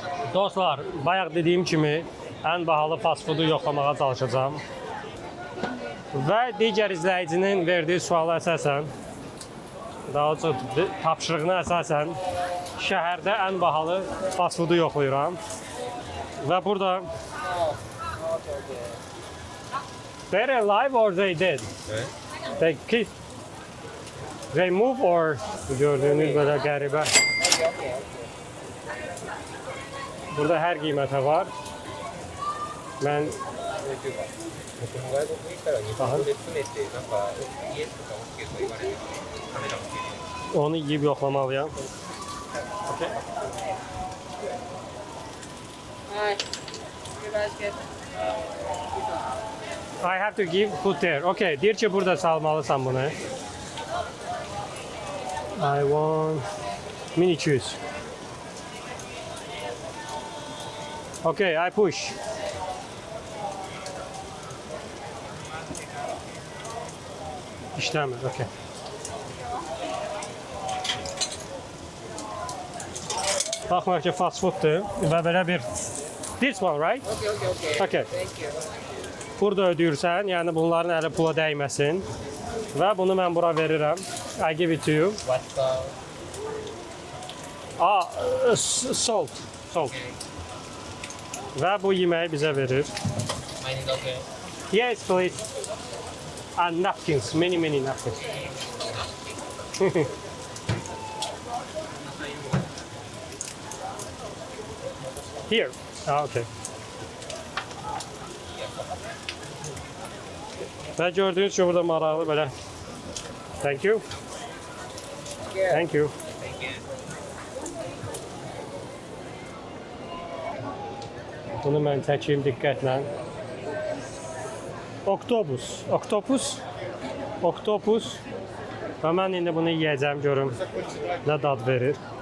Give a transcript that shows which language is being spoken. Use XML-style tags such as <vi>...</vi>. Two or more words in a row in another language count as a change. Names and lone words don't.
<az>Dostlar, bayaq dediyim kimi ən bahalı</az> <en>fast foodu</en> <az>yoxlamağa çalışacağam. Və digər izləyicinin verdiyi suala əsasən, daha çox tapşırığına əsasən şəhərdə ən bahalı</az> <en>fast foodu</en> <az>yoxlayıram. Və burada</az> <en>they're alive or they dead? They keep they move or</en> <az>gördüğünüz belə qəribə. Burada hər qiymətə var. Mən</az> <ja>外国行ったら日本語で詰めて、なんか、イエスとか OK とか言われて、カメラつけて。</ja> <az>onu yeyib yoxlamalıyam.</az> <en>Hi. You guys get I have to give food there.</en> <az>Okay, deyir ki burada salmalısan bunu.</az> <en>I want 1200. Okay, I push.</en> <az>İşləmir, okay. Baxmayaq ki, fast fooddur və belə bir</az> <en>this one, right? okay. Okay. Thank you.</en> <az>Burada ödəyirsən, yəni bunların əli pula dəyməsin. Və bunu mən bura verirəm.</az> <en>I give it to you. What's the Salt. Salt.</en> <az>Və bu yeməyi bizə verir.</az> <en>mine is okay. Yes, please. And napkins, many napkins. Here. Ah, okay.</en> <az>Və gördüyünüz ki, burada maraqlı belə.</az> <en>Thank you. Thank you.</en> <az>Bunu mən çəkeyim diqqətlə. Oktopus. Və mən indi bunu yeyəcəm, görüm nə dad verir.</az>